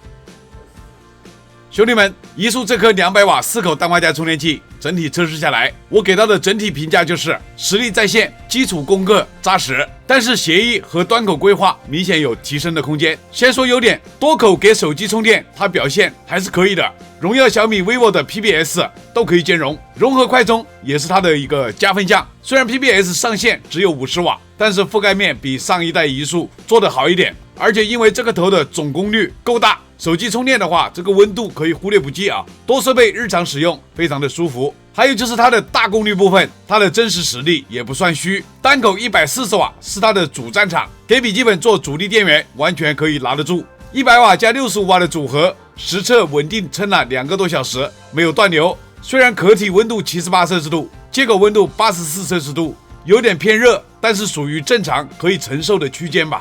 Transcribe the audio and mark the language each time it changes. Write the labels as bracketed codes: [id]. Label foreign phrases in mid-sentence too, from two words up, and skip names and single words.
[zh] 兄弟們，移速這顆200瓦4口氮化鎵充電器整體測試下來，我給到的整體評價就是實力在線，基礎功課扎實，但是協議和端口規劃明顯有提升的空間。先說優點，多口給手機充電，它表現還是可以的。榮耀、小米、vivo 的 PBS 都可以兼容，融合快充也是它的一個加分項。雖然 PBS 上限只有50瓦，但是覆蓋面比上一代移速做得好一點，而且因為這個頭的總功率夠大，手機充電的話，這個溫度可以忽略不計啊，多設備日常使用非常的舒服。還有就是它的大功率部分，它的真實實力也不算虛，單口140瓦是它的主戰場，給筆記本做主力電源完全可以拿得住。100瓦加65瓦的組合，實測穩定撐了2個多小時，沒有斷流。雖然殼體溫度78攝氏度，接口溫度84攝氏度，有點偏熱，但是屬於正常可以承受的區間吧。